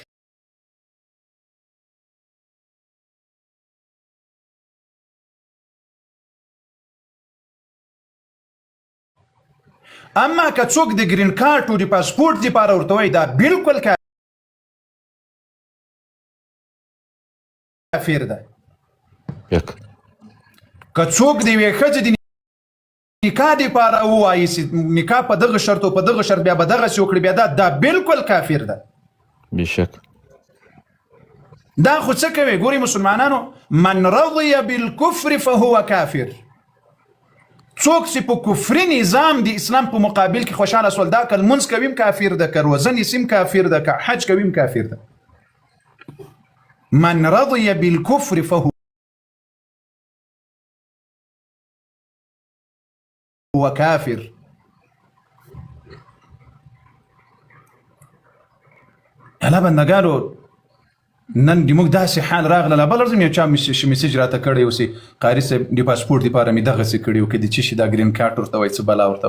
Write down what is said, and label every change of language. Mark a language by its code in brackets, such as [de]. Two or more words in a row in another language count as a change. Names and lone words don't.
[ps] اما که څوک د [en] green card [ps] او د پاسپورت لپاره ورته وایي دا بالکل کافر ده که څوک د یوې ښځې د نکاح دپاره ووایي چې نکاح په دغه شرط او په دغه شرط بیا به دغسې وکړي بیا دا بالکل کافر ده بشک دا خو څه کوي ګوري مسلمانانو [ar] من رضي بالكفر فهو کافر [ps] څوک چې په کفري نظام د اسلام په مقابل کې خوشاله سول دا که لمونځ کوي هم کافر ده، که روزه نیسي هم کافر ده، که حج کوي هم کافر ده. [ar] من رضي بالكفر فهو کافر. [ps] الله بندګانو نن د موږ داسې حال راغله، بل ورځ مې یو چا میسیج راته کړی و چې قاري صاحب د پاسپورټ دپاره مې دغسې کړي و، که د څه شي دا [en] green card [ps] ورته وایي څه بلا ورته وایي.